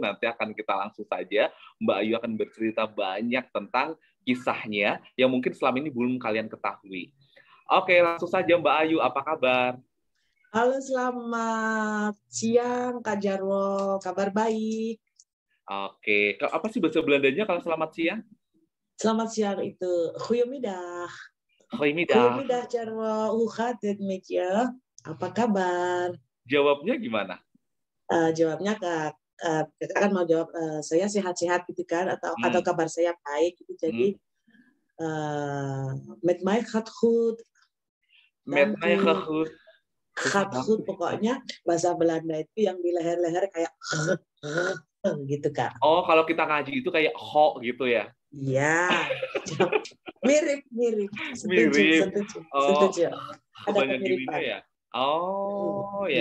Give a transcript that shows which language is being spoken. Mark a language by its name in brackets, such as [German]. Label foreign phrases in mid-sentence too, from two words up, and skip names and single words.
[Indonesian] Nanti akan kita langsung saja. Mbak Ayu akan bercerita banyak tentang kisahnya yang mungkin selama ini belum kalian ketahui. Oke, langsung saja Mbak Ayu, apa kabar? Halo, selamat siang Kak Jarwo. Kabar baik. Oke, apa sih bahasa Belandanya kalau selamat siang? Selamat siang itu goedemiddag. [Dutch] Goedemiddag. Goedemiddag Jarwo. Hoe gaat het met je? [Indonesian] Apa kabar? Jawabnya gimana? Jawabnya Kak kan mau jawab saya sehat-sehat gitu kan atau kabar saya baik gitu. [Dutch] Jadi met mij gaat goed. Met mij gaat goed. Gaat goed, [Indonesian] pokoknya bahasa Belanda itu yang di leher-leher kayak gitu Kak. Oh, kalau kita ngaji itu kayak ho gitu ya? Iya, mirip. Setuju. Ada kemiripan. Ya? Oh, ya.